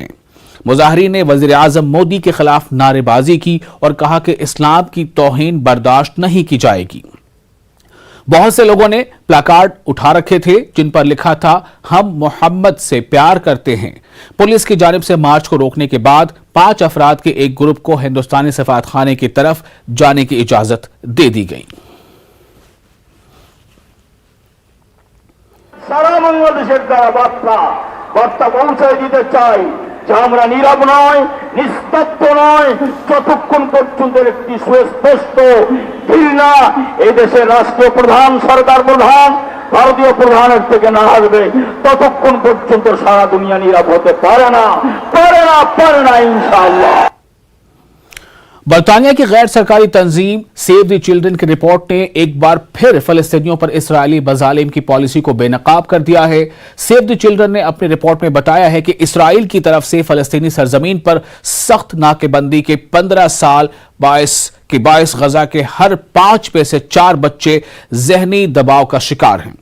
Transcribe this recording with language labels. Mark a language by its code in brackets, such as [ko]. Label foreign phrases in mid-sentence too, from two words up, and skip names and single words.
[ur] مظاہرین نے وزیر اعظم مودی کے خلاف نعرے بازی کی اور کہا کہ اسلام کی توہین برداشت نہیں کی جائے گی۔ بہت سے لوگوں نے پلاکارڈ اٹھا رکھے تھے جن پر لکھا تھا ہم محمد سے پیار کرتے ہیں۔ پولیس کی جانب سے مارچ کو روکنے کے بعد 5 افراد کے ایک گروپ کو ہندوستانی سفارت خانے کی طرف جانے کی اجازت دے دی گئی۔ [bn] সারা বাংলাদেশের দ্বারা বার্তা পৌঁছে দিতে চাই যে আমরা নীরব নয়, নিস্তব্ধ নয়, যতক্ষণ পর্যন্ত একটি সুস্পষ্ট ঘৃণা এই দেশের রাষ্ট্রীয় প্রধান সরকার প্রধান ভারতীয় প্রধানের থেকে না আসবে ততক্ষণ পর্যন্ত সারা দুনিয়া নীরব হতে পারে না ইনশাআল্লাহ। [ur] برطانیہ کی غیر سرکاری تنظیم سیو دی چلڈرن کی رپورٹ نے ایک بار پھر فلسطینیوں پر اسرائیلی مظالم کی پالیسی کو بے نقاب کر دیا ہے۔ سیو دی چلڈرن نے اپنی رپورٹ میں بتایا ہے کہ اسرائیل کی طرف سے فلسطینی سرزمین پر سخت ناکہ بندی کے 15 سال باعث غزہ کے ہر 5 میں سے 4 بچے ذہنی دباؤ کا شکار ہیں۔